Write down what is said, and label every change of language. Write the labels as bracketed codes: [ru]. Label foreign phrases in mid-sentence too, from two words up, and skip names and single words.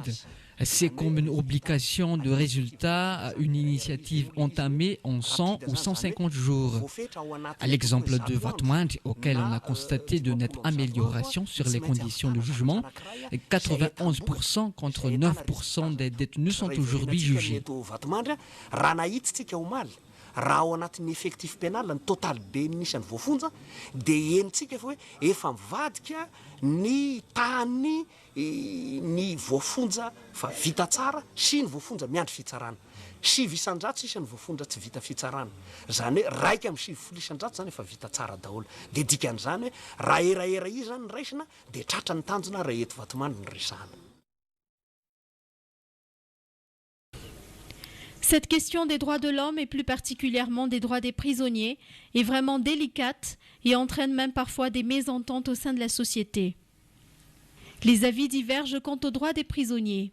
[fr] C'est comme une obligation de résultat, une initiative entamée en 100 ou 150 jours. À l'exemple de Vatmand, auquel on a constaté de nettes améliorations sur les conditions de jugement, 91% contre 9% des détenus sont aujourd'hui jugés. [mg] Raha ao anatin'ny [fr] effectif pénal [mg] ny total be nisany voafonja dia henitsika fa hoe efa mivadika ny tany ny voafonja fa vita tsara sy ny voafonja miandry fitsarana. Sivy isan-jato sisa ny voafonja tsy vita fitsarana. Zany hoe raika amin'ny sivy isan-jato zany efa vita tsara daholo. Dia dikan'izany hoe raha eraera izy zany ny raisina dia tratra ny tanjona raha eto Vatmand ny resahana. [fr] Cette question des droits de l'homme et plus particulièrement des droits des prisonniers est vraiment délicate et entraîne même parfois des mésententes au sein de la société. Les avis divergent quant aux droits des prisonniers.